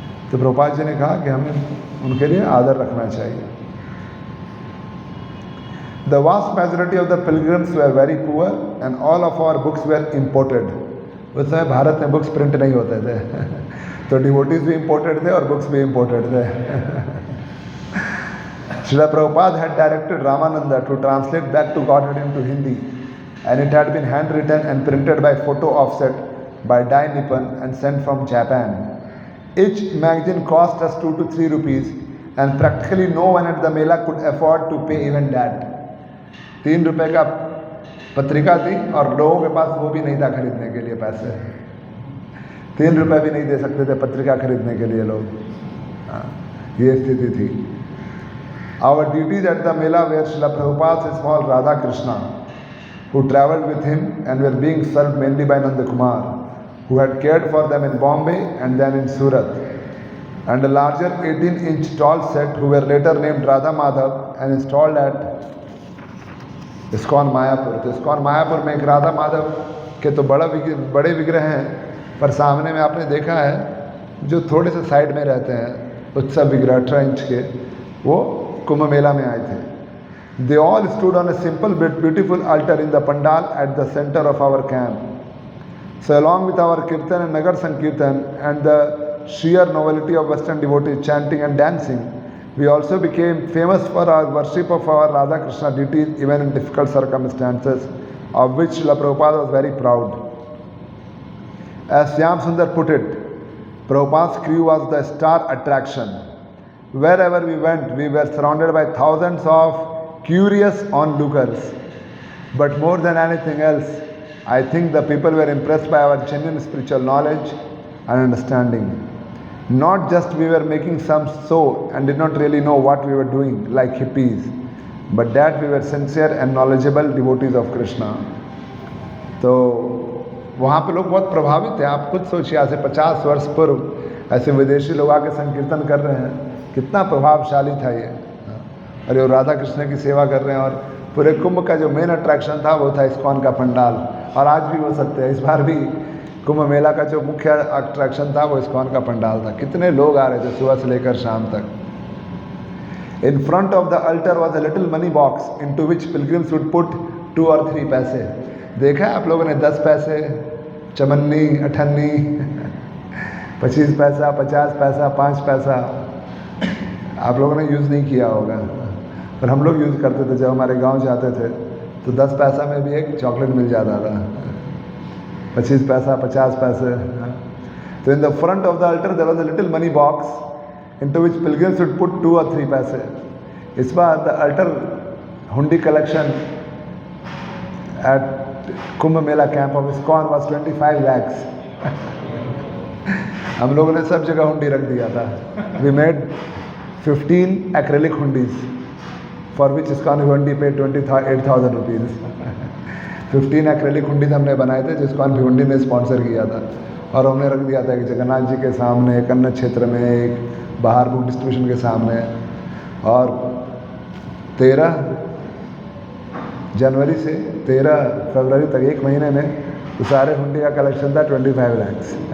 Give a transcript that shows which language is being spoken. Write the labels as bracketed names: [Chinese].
[Hindi] तो प्रभुपाद जी ने कहा कि हमें उनके लिए आदर रखना चाहिए। [English] The vast majority of the pilgrims were very poor and all of our books were imported. [Hindi] उस समय भारत में बुक्स प्रिंट नहीं होते थे तो डिवोटीज भी इम्पोर्टेड थे और बुक्स भी इम्पोर्टेड थे। [English] Srila Prabhupada had directed Ramananda to translate Back to Godhead into Hindi, and it had been handwritten and printed by photo offset by Dai Nippon and sent from Japan. Each magazine cost us 2 to 3 rupees, and practically no one at the Mela could afford to pay even that. [Hindi] 3 रुपए का पत्रिका थी और लोगों के पास वो भी नहीं था खरीदने के लिए पैसे, 3 रुपए भी नहीं दे सकते थे पत्रिका खरीदने के लिए लोग। ये स्थिति थी। [English] Our duties at the Mela were Srila Prabhupada's small Radha Krishna, who travelled with him and were being served mainly by Nanda Kumar, who had cared for them in Bombay and then in Surat, and a larger 18-inch tall set who were later named Radha Madhav and installed at ISKCON Mayapur. [Hindi] तो ISKCON Mayapur में एक राधा माधव के तो बड़े विग्रह हैं, पर सामने में आपने देखा है जो थोड़े से साइड में रहते हैं, उत्सव विग्रह 18 इंच के, वो कुंभ मेला में आए थे। [English] They all stood on a simple but beautiful altar in the pandal at the center of our camp. So along with our kirtan and nagar sankirtan and the sheer novelty of Western devotees chanting and dancing, we also became famous for our worship of our Radha Krishna deities even in difficult circumstances, of which Srila Prabhupada was very proud. As Shyam Sundar put it, Prabhupada's crew was the star attraction. Wherever we went, we were surrounded by thousands of curious onlookers. But more than anything else, I think the people were impressed by our genuine spiritual knowledge and understanding. Not just we were making some show and did not really know what we were doing like hippies, but that we were sincere and knowledgeable devotees of Krishna. तो [Hindi] वहाँ पे लोग बहुत प्रभावित हैं। आप खुद सोचिए, आज से 50 वर्ष पूर्व ऐसे विदेशी लोग आके संकीर्तन कर रहे हैं, कितना प्रभावशाली था ये। और ये राधा कृष्ण की सेवा कर रहे हैं, और पूरे कुंभ का जो मेन अट्रैक्शन था वो था इस्कॉन का पंडाल, और आज भी हो सकते हैं। इस बार भी कुंभ मेला का जो मुख्य अट्रैक्शन था वो इस्कॉन का पंडाल था। कितने लोग आ रहे थे सुबह से लेकर शाम तक। [English] In front of the altar was a little money box into which pilgrims would put 2 or 3 paise. [Hindi] देखा है आप लोगों ने 10 पैसे, चमन्नी, अठन्नी, 25 पैसा, 50 पैसा, 5 पैसा, आप लोगों ने यूज़ नहीं किया होगा, पर हम लोग यूज़ करते थे। जब हमारे गांव जाते थे तो 10 पैसा में भी एक चॉकलेट मिल जाता था, 25 पैसा, 50 पैसे। [English] तो in the front of the altar there was a little money box into which pilgrims would put 2 or 3 paise. इस बार the altar hundi collection at Kumbh Mela camp of ISKCON was 25 lakhs। [Hindi] हम लोगों ने सब जगह हुंडी रख दिया था। [English] We made 15 acrylic hundis for which ISKCON hundi paid 28,000 rupees। [Hindi] 15 acrylic हुंडी हमने बनाए थे जो ISKCON हुंडी ने स्पॉन्सर किया था, और हमने रख दिया था एक जगन्नाथ जी के सामने, एक अन्य क्षेत्र में, एक बाहर बुक डिस्ट्रीब्यूशन के सामने। और 13 जनवरी से 13 फरवरी तक, 1 महीने में तो सारे हुंडी का कलेक्शन था 25 lakhs।